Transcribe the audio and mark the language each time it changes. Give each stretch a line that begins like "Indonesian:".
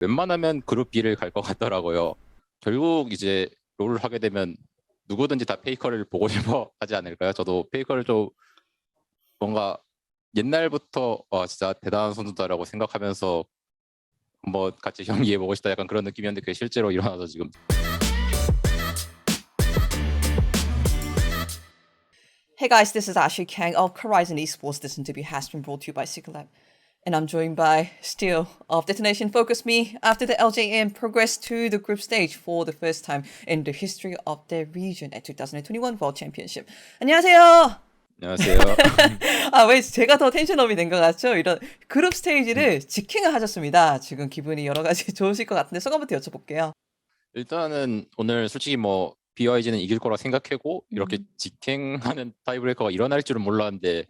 Korean: 웬만하면 그룹 B를 갈 것 같더라고요. 결국 이제 롤을 하게 되면 누구든지 다 페이커를 보고 싶어 하지 않을까요? 저도 페이커를 좀 뭔가 옛날부터 와 진짜 대단한 선수다라고 생각하면서 한번 같이 경기해보고 싶다 약간 그런 느낌이었는데 그게 실제로 일어나서 지금.
English: Hey guys, this is Ashley Kang of Horizon Esports. This interview has been brought to you by Secret Lab. And I'm joined by Steel of Detonation Focus Me after the LJM progressed to the group stage for the first time in the history of their region at 2021 World Championship.
Korean: 안녕하세요. 안녕하세요. 아, 왜 제가 더 텐션업이 된 것 같죠? 이런 그룹 스테이지를 직행을 하셨습니다. 지금 기분이 여러 가지 좋으실 것 같은데 소감부터 여쭤볼게요. 일단은 오늘 솔직히 뭐 BYG는 이길 거라 생각하고 이렇게 음. 직행하는 타이브레이커가 일어날 줄은 몰랐는데